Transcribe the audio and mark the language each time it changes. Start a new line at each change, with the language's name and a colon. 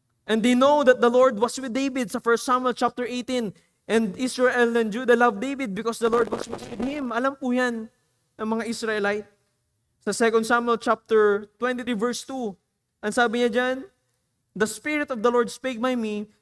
English: And they know that the Lord was with David sa 1 Samuel chapter 18. And Israel and Judah loved David because the Lord was with him.
Filipino: Alam po yan ng mga Israelite. Sa 2 Samuel chapter 23 verse 2. Ang sabi niya dyan,
English: the Spirit of the Lord spake by me.